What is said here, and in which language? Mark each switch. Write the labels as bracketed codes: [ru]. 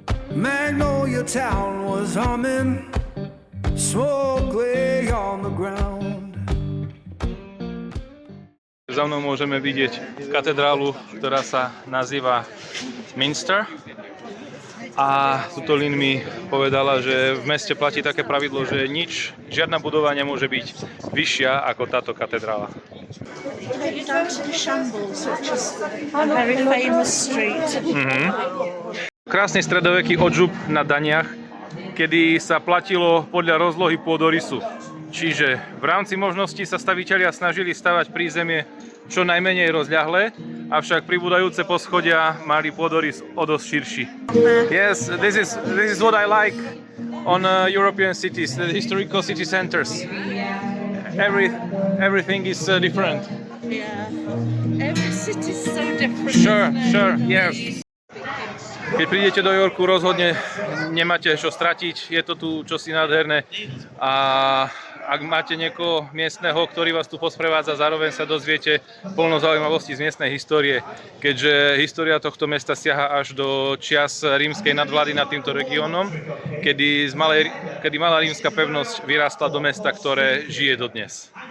[en] Magnolia town was humming, smoke lay on the ground. [sk] Za mnou môžeme vidieť katedrálu, ktorá sa nazýva Minster. A tuto Lynn mi povedala, že v meste platí také pravidlo, že žiadna budova nemôže byť vyššia ako táto katedrála. [en] Down to the Shambles, which is a very famous street. [sk] Krásny stredoveký odžup na daniach, kedy sa platilo podľa rozlohy pôdorysu. Čiže v rámci možností sa stavitelia snažili stavať prízemie čo najmenej rozľahlé, avšak pribúdajúce poschodia mali pôdorys o dosť širší. [en] Yes, this is what I like on European cities, the historical city centers. Everything is different. Yeah. Every city is so different. Sure, yes. [sk] Keď prídete do Yorku, rozhodne nemáte čo stratiť, je to tu čosi nádherné a ak máte niekoho miestneho, ktorý vás tu posprevádza, zároveň sa dozviete plno zaujímavostí z miestnej histórie, keďže história tohto mesta siaha až do čias rímskej nadvlády nad týmto regiónom, kedy malá rímska pevnosť vyrástla do mesta, ktoré žije dodnes.